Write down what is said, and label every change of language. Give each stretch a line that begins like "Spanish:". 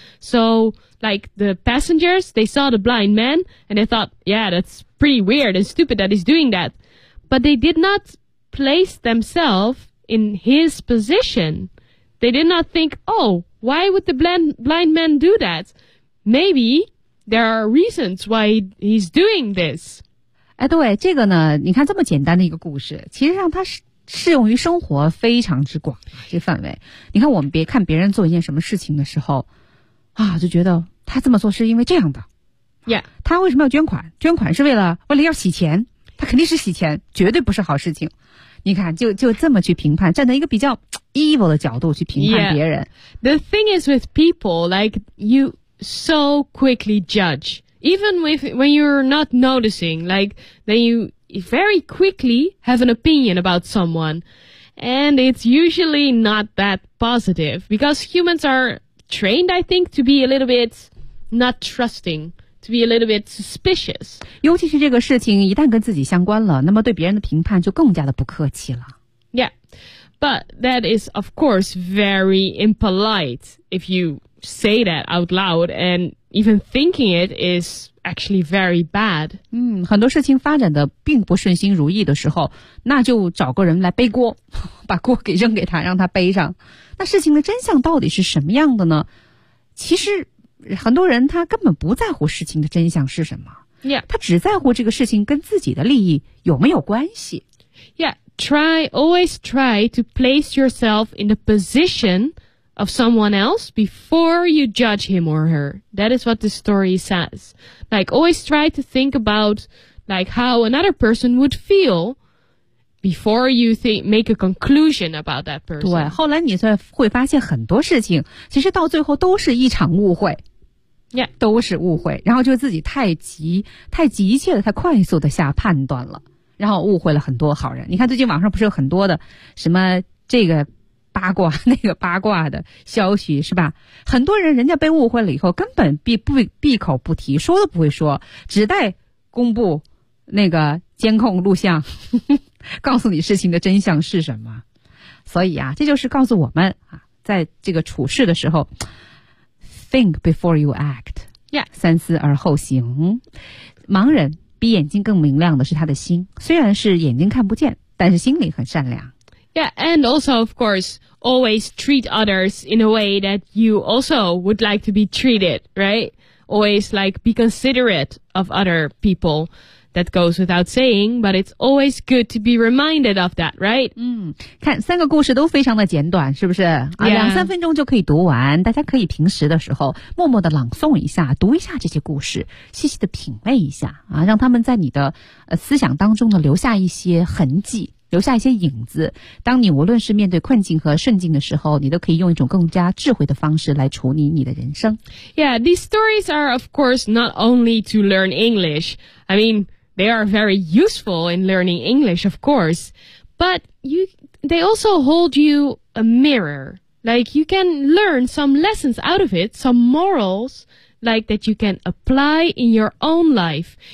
English: So, like the passengers, they saw the blind man and they thought, yeah, that's pretty weird and stupid that he's doing that. But they did not place themselves in his position. They did not think, oh, Why would the blind man do that? Maybe there are reasons why he's doing this.
Chinese: 哎，对，这个呢，你看这么简单的一个故事，其实上它是适用于生活非常之广这范围。你看我们别看别人做一件什么事情的时候啊，就觉得他这么做是因为这样的。
English: Yeah.
Chinese: 他为什么要捐款？捐款是为了要洗钱，他肯定是洗钱，绝对不是好事情。你看就这么去评判，站在一个比较 evil 的角度去评判别人。
English: Yeah. The thing is with people, like, you so quickly judge. Even when you're not noticing, like, then you... very quickly have an opinion about someone, and it's usually not that positive because humans are trained, I think, to be a little bit not trusting, to be a little bit suspicious.
Chinese: 尤其是这个事情一旦跟自己相关了，那么对别人的评判就更加的不客气了。
English: Yeah, but that is, of course, very impolite if you say that out loud, and even thinking it is... actually very bad.
Chinese: 嗯，很多事情发展的并不顺心如意的时候，那就找个人来背锅，把锅给扔给他，让他背上。那事情的真相到底是什么样的呢？其实很多人他根本不在乎事情的真相是什么。
English: Yeah.
Chinese: 他只在乎这个事情跟自己的利益有没有关系。
English: Yeah, always try to place yourself in the position of someone else before you judge him or her. That is what the story says. Like, always try to think about, like, how another person would feel before you make a conclusion about that person.
Chinese: 对，后来你才会发现很多事情其实到最后都是一场误会。
English: Yeah.
Chinese: 都是误会，然后就自己太急切的太快速的下判断了，然后误会了很多好人。你看最近网上不是有很多的什么这个八卦那个八卦的消息是吧，很多人人家被误会了以后根本闭口不提，说都不会说，只待公布那个监控录像告诉你事情的真相是什么。所以啊，这就是告诉我们啊，在这个处事的时候
English: think before you act、 yeah.
Chinese: 三思而后行。盲人比眼睛更明亮的是他的心，虽然是眼睛看不见，但是心里很善良。
English: Yeah, and also, of course, always treat others in a way that you also would like to be treated, right? Always, like, be considerate of other people. That goes without saying, but it's always good to be reminded of that, right?
Chinese: 嗯，看，三个故事都非常的简短，是不是？啊，
English: yeah.
Chinese: 两三分钟就可以读完，大家可以平时的时候默默的朗诵一下，读一下这些故事，细细的品味一下，啊，让他们在你的思想当中呢留下一些痕迹。留下一些影子，当你无论是面对困境和顺境的时候，你都可以用一种更加智慧的方式来处理你的人生。
English: Yeah, these stories are of course not only to learn English. I mean, they are very useful in learning English, of course. But they also hold you a mirror. Like, you can learn some lessons out of it, some morals, like that you can apply in your own life.